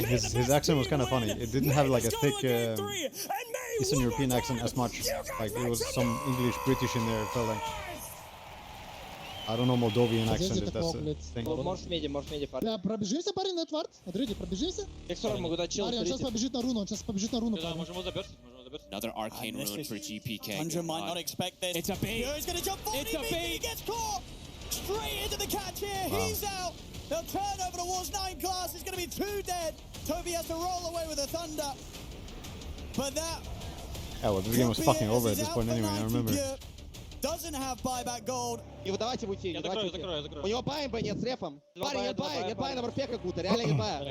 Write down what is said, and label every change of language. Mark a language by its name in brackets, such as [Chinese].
[English] His accent was kind of funny. It didn't have like a thick Eastern European accent as much. Like there was some English, British in there. It felt like. I don't know Moldovan accent if that's a thing. [Russian] Морф меди, парень. Да, пробежимся, парень, на твард. Смотрите, пробежимся. X-Storm могу дать чел. Парень, он сейчас побежит на руну, [English] Another arcane rune for GPK. Tundra might not expect this. It's a bait. He's going to jump forward. It's a bait. He gets caught. Straight into the catch here. Wow. He's out. They'll turn over towards 9 class. It's going to be 2 dead. Toby has to roll away with a thunder. But that Yeah, well, this game was fucking over at this point anyway, I remember. doesn't have buyback gold. [Russian] Его давайте в ути. Я закрою. У него бай нет с рефом. Парень, нет бай на морфе как-то, реально нет бая.